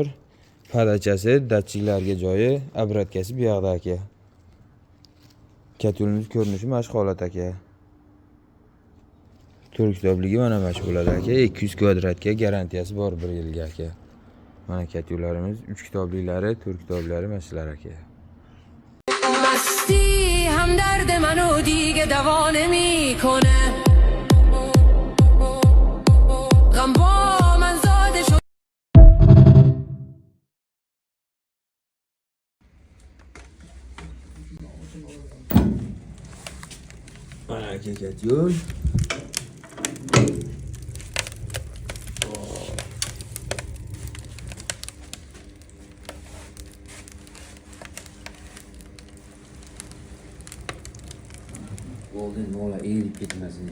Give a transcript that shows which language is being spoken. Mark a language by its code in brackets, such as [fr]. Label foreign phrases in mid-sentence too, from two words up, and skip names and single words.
[uz] Podachasi, datchiklarga joyi, obrotkasi bu yoqda aka. Kat yo'limiz ko'rinishi mana shu holat aka. 4 kitobligi mana shu bo'ladi aka. 200 kvadratga garantiyasi bor 1 yilga aka. Mana kat yo'llarimiz 3 kitobliklari, 4 kitoblari mana shular aka. [fa] مستی هم درد منو دیگه دوا نمیکنه غم با من زاده شد [uz] Mana aka kat yo'l. Golden mola eğilip gitmesini.